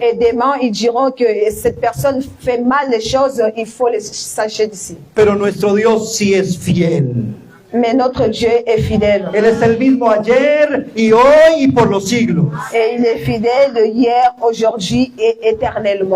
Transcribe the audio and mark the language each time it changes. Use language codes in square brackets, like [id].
[fr] Et demain, ils diront que cette personne fait mal les choses, il faut les sacher d'ici. [es] Pero nuestro Dios sí es fiel. [fr] Mais notre Dieu est fidèle. [es] Él es el mismo ayer y hoy y por los siglos. [fr] Et il est fidèle hier, aujourd'hui et éternellement.